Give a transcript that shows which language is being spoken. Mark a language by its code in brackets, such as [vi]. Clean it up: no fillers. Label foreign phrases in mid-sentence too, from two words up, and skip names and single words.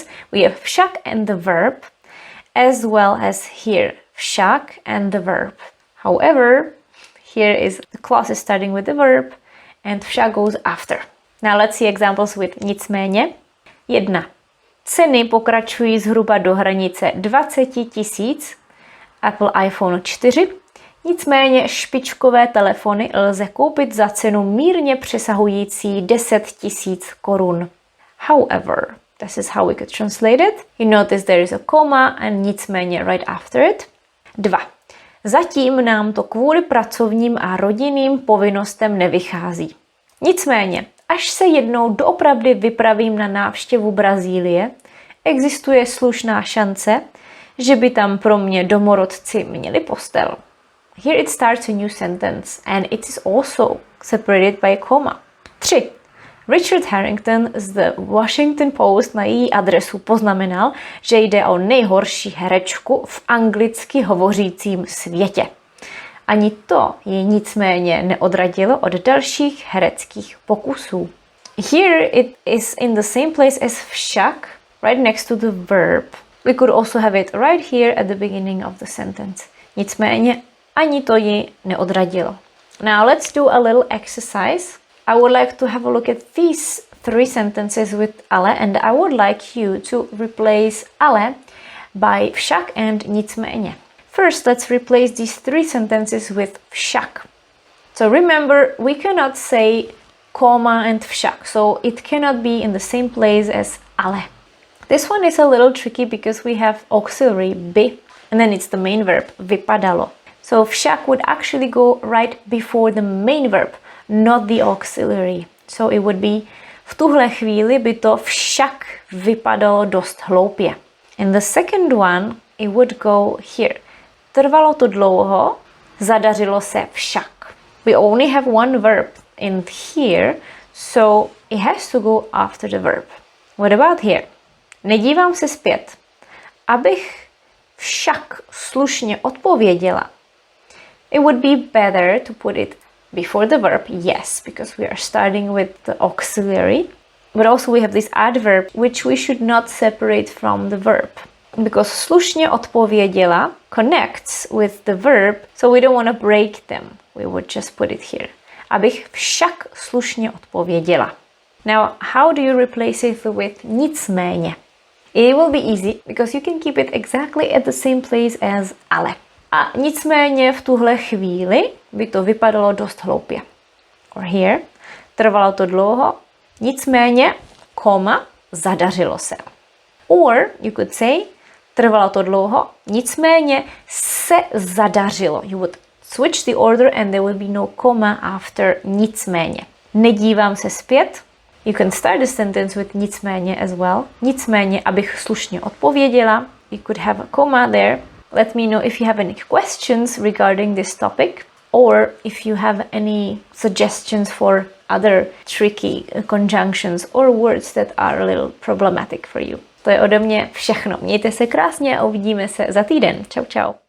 [en] We have však and the verb, as well as here, však and the verb. However, here is the clause is starting with the verb and však goes after. Now let's see examples with nicméně. 1. [cs] Ceny pokračují zhruba do hranice 20 000 Apple iPhone 4. Nicméně špičkové telefony lze koupit za cenu mírně přesahující 10 000 korun. [en] However, this is how we could translate it. You notice there is a comma and nicméně right after it. 2. [cs] Zatím nám to kvůli pracovním a rodinným povinnostem nevychází. Nicméně, až se jednou doopravdy vypravím na návštěvu Brazílie, existuje slušná šance, že by tam pro mě domorodci měli postel. [en] Here it starts a new sentence and it is also separated by a comma. [cs] 3. Richard Harrington z The Washington Post na její adresu poznamenal, že jde o nejhorší herečku v anglicky hovořícím světě. Ani to ji nicméně neodradilo od dalších hereckých pokusů. [en] Here it is in the same place as však, right next to the verb. We could also have it right here at the beginning of the sentence. Nicméně ani to ji neodradilo. Now let's do a little exercise. I would like to have a look at these 3 sentences with ale, and I would like you to replace ale by však and nicméně. First, let's replace these 3 sentences with však. So remember, we cannot say comma and však, so it cannot be in the same place as ale. This one is a little tricky because we have auxiliary by, and then it's the main verb, vypadalo. So však would actually go right before the main verb, not the auxiliary. So it would be, [cs] v tuhle chvíli by to však vypadalo dost hloupě. [en] And the second one, it would go here. [cs] Trvalo to dlouho, zadařilo se však. [en] We only have one verb in here, so it has to go after the verb. What about here? [cs] Nedívám se zpět. Abych však slušně odpověděla. [en] It would be better to put it before the verb, yes, because we are starting with the auxiliary. But also we have this adverb, which we should not separate from the verb. Because [cs] slušně odpověděla [en] connects with the verb, so we don't want to break them. We would just put it here. [cs] Abych však slušně odpověděla. [en] Now, how do you replace it with nicméně? It will be easy, because you can keep it exactly at the same place as ale. [cs] A nicméně v tuhle chvíli by to vypadalo dost hloupě. [en] Or here, [cs] trvalo to dlouho, nicméně, koma, zadařilo se. [en] Or you could say, [cs] trvalo to dlouho, nicméně se zadařilo. [en] You would switch the order and there will be no comma after nicméně. [cs] Nedívám se zpět. [en] You can start the sentence with nicméně as well. [cs] Nicméně, abych slušně odpověděla, [en] you could have a comma there. Let me know if you have any questions regarding this topic or if you have any suggestions for other tricky conjunctions or words that are a little problematic for you. [cs] To je ode mě všechno. Mějte se krásně a uvidíme se za týden. Čau, čau.